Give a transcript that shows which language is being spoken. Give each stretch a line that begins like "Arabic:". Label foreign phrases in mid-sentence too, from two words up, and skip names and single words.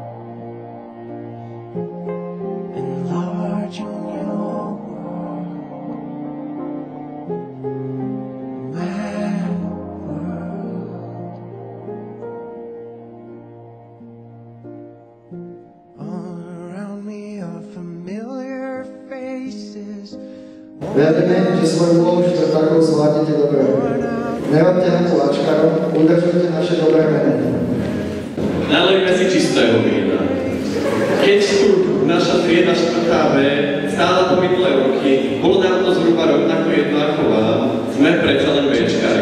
English: Enlarging your world. Mad world. All around me are familiar faces.
Slovak: Vieme, že svoju úlohu štvrtákov zvládnete dobre. Nerobte na to lačkarom, udržujte naše dobré meno. Nalejme si čistého vína. Keď tu naša trieda štvrtá B stála po minulé roky, bolo nám to zhruba rovnako jedno ako vám, sme predsa len Bčkári.